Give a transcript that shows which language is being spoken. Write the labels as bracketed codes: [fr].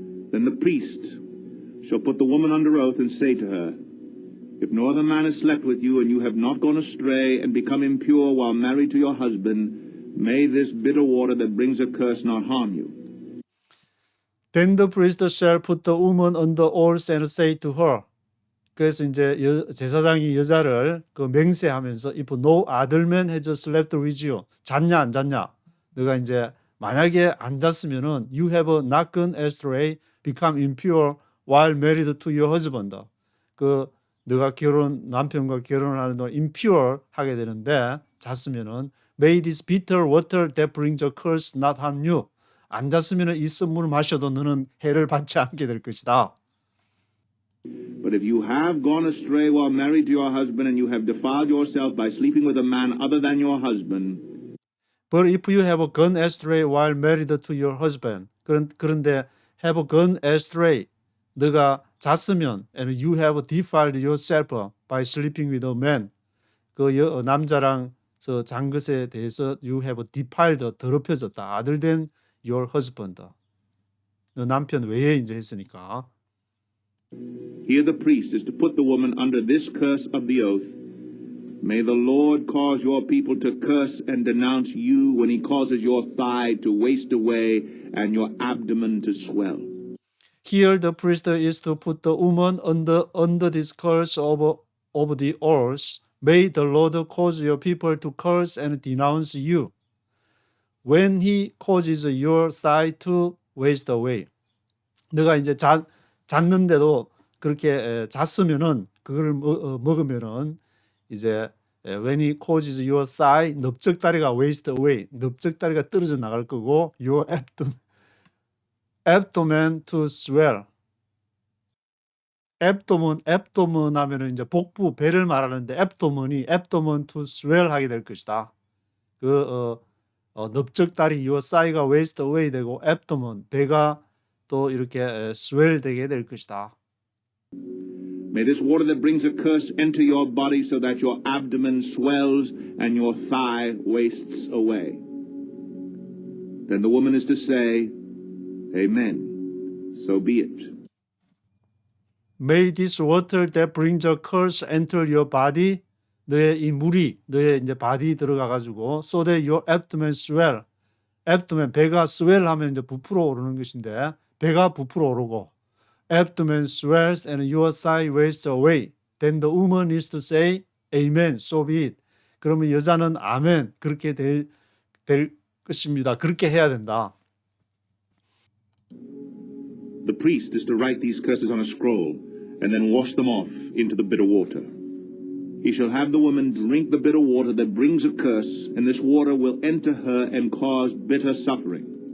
[en] Then the priest shall put the woman under oath and say to her, If no other man has slept with you and you have not gone astray and become impure while married to your husband, may this bitter water that brings a curse not harm you. Then the priest shall put the woman under oath and say to her. [ko] 그래서 이제 제사장이 여자를 그 맹세하면서 [en] if no other man has slept with you, [ko] 잤냐 안 잤냐, 너가 이제 만약에 안 잤으면은 [en] you have not gone astray, become impure while married to your husband. [ko] 그 너가 남편과 결혼을 하는 동안 impure 하게 되는데 잤으면은 [en] may this bitter water that brings a curse not harm you. [ko] 안 잤으면은 이 쓴물을 마셔도 너는 해를 받지 않게 될 것이다. [en] But if you have gone astray while married to your husband and you have defiled yourself by sleeping with a man other than your husband, But if you have gone astray while married to your husband, 그런데 have gone astray, [ko] 너가 잤으면, [en] and you have defiled yourself by sleeping with a man, [ko] 남자랑 잔 것에 대해서 [en] you have defiled, [ko] 더럽혀졌다. 아들 된 [en] your husband. [ko] 너 남편 외에 이제 했으니까. [en] here the priest is to put the woman under this curse of the oath. May the Lord cause your people to curse and denounce you when he causes your thigh to waste away and your abdomen to swell. Here the priest is to put the woman under this curse of the oath. May the Lord cause your people to curse and denounce you when he causes your thigh to waste away. [ko] 너가 이제 잤는데도 그렇게 잤으면은 그걸 먹으면은 이제 [en] when he causes your thigh, [ko] 넓적다리가 waste away, 넓적다리가 떨어져 나갈 거고 [en] your abdomen to swell. [ko] abdomen 하면은 이제 복부 배를 말하는데 [en] abdomen to swell [ko] 하게 될 것이다. 넓적다리 your thigh가 waste away 되고 abdomen 배가 또 이렇게 swell 되게 될 것이다. [en] May this water that brings a curse enter your body so that your abdomen swells and your thigh wastes away. Then the woman is to say, Amen. So be it. May this water that brings a curse enter your body. [ko] 너의 이 물이 너의 이제 바디 들어가 가지고 [en] so that your abdomen swell. [ko] abdomen 배가 swell 하면 이제 부풀어 오르는 것인데 배가 부풀어 오르고 [en] abdomen swells and your thigh wastes away. Then the woman is to say, Amen, so be it. [ko] 그러면 여자는 아멘, 그렇게 될 것입니다. 그렇게 해야 된다. [en] The priest is to write these curses on a scroll and then wash them off into the bitter water. He shall have the woman drink the bitter water that brings a curse, and this water will enter her and cause bitter suffering.